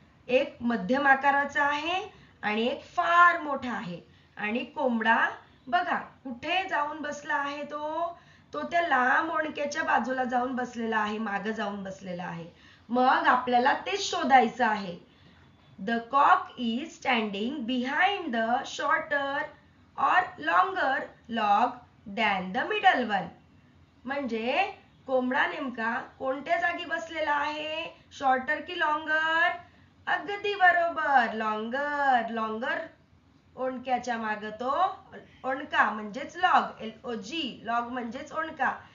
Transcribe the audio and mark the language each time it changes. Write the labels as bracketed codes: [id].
[mr] एक मध्यम आकाराचा आहे आणि एक फार मोठा आहे. आणि कोंबडा बघा कुठे जाऊन बसला आहे तो त्या लांब ओंडक्याच्या बाजूला जाऊन बसलेला आहे, मागे जाऊन बसलेला आहे. मग आपल्याला तेच शोधायचं आहे. [en] The cock is standing behind the shorter or longer log than the middle one. [mr] म्हणजे कोंबडा नेमका कोणत्या जागी बसलेला आहे, शॉर्टर की लॉंगर? अगदी बरोबर, लॉंगर. लॉंगर ओंडक्याच्या मागे तो ओंडका म्हणजेच लॉग, LOG, लॉग म्हणजेच ओंडका.